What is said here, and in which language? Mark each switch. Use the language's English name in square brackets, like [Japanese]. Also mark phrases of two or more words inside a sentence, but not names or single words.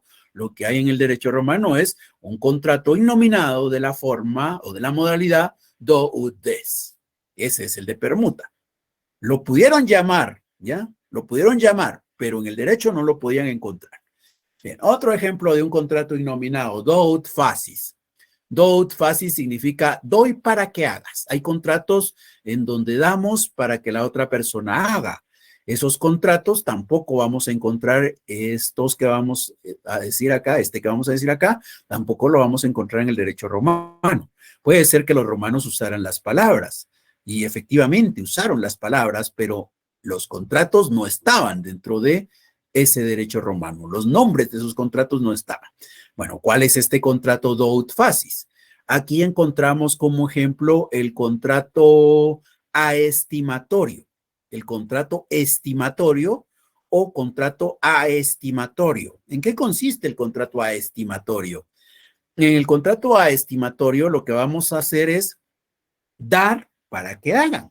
[Spanish] Lo que hay en el derecho romano es un contrato innominado de la forma o de la modalidad [Latin] do ut des. [Spanish] Ese es el de permuta. Lo pudieron llamar, ¿ya? Lo pudieron llamar, pero en el derecho no lo podían encontrar. Bien, otro ejemplo de un contrato innominado, [Latin] do ut facis. Do ut facis [Spanish] significa doy para que hagas. Hay contratos en donde damos para que la otra persona haga. Esos contratos tampoco vamos a encontrar estos que vamos a decir acá, este que vamos a decir acá, tampoco lo vamos a encontrar en el derecho romano. Puede ser que los romanos usaran las palabras y efectivamente usaron las palabras, pero los contratos no estaban dentro de ese derecho romano. Los nombres de esos contratos no estaban. Bueno, ¿cuál es este contrato [Latin] do ut facis? [Spanish] Aquí encontramos como ejemplo el contrato aestimatorio, el contrato estimatorio o contrato aestimatorio. ¿En qué consiste el contrato aestimatorio? En el contrato aestimatorio lo que vamos a hacer es dar para que hagan.